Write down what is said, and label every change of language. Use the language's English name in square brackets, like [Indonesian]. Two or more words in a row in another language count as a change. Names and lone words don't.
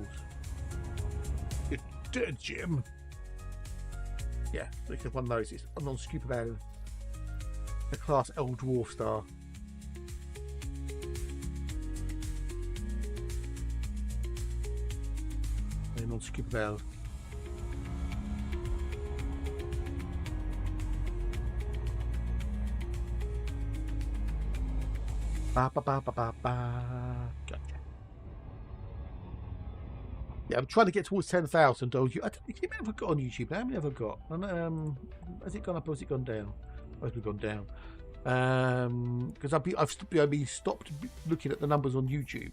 [English] You're dead, Jim. Yeah, because one knows it's a non-skippable. The class L dwarf star. A non-skippable. Ba ba ba ba ba ba. Gotcha. Yeah, I'm trying to get towards 10,000. Oh, you, I don't think I've got on YouTube. How many have I got? And, has it gone up or has it gone down? Has it gone down? Because I've been stopped looking at the numbers on YouTube.